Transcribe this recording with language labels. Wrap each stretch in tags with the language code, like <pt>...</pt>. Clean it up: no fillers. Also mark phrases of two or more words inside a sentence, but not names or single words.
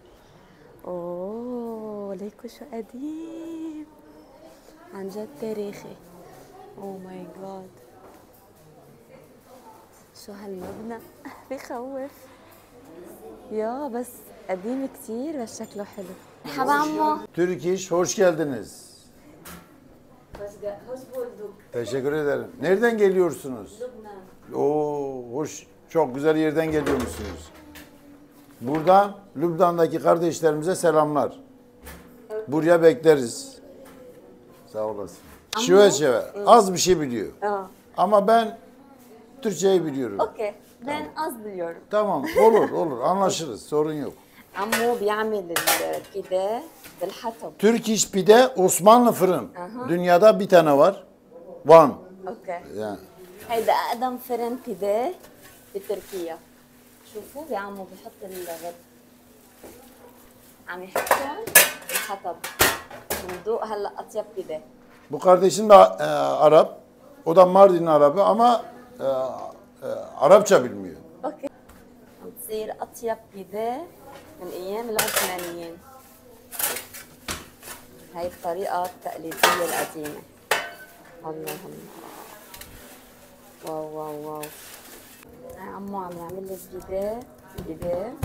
<ar>اوه ليكو شو قديم، عن جد تاريخي.</ar> <en>Oh my God,</en> <ar>شو هالمبنى بخوف يا، بس قديم كتير بس شكله حلو. مرحبا عمو.</ar> <tr>Türk İş, hoş geldiniz. Hoş bulduk. Teşekkür ederim. Nereden geliyorsunuz? Lübnan. Oo, hoş, çok güzel yerden geliyormuşsunuz. Buradan Lübnan'daki kardeşlerimize selamlar. Buraya bekleriz. Sağ olasın. Şöyle az bir şey biliyor. Ama ben Türkçeyi biliyorum. اوكي ben az biliyorum. Tamam olur anlaşırız sorun yok.</tr> <ar>عمو بيعمل البيديه بالحطب.</ar> <tr>Türk iş pide Osmanlı fırın. Dünyada bir tane var. One. اوكي. Yani.</tr> <ar>هيدا اقدم فرن بيديه بتركيا. شوفوا بعمو بحط الغد. عم يحطهم بالحطب. بندوق هلا اطيب بيديه.</ar> <tr>Bu kardeşim de Arap. O da Mardin Arabı ama Arapça bilmiyor.</tr> <ar>اوكي. عم تصير اطيب بيديه من ايام العثمانيين. هاي الطريقة التقليدية القديمة. الله الله. واو واو واو. عمو عم يعمل لي بيديه.</ar>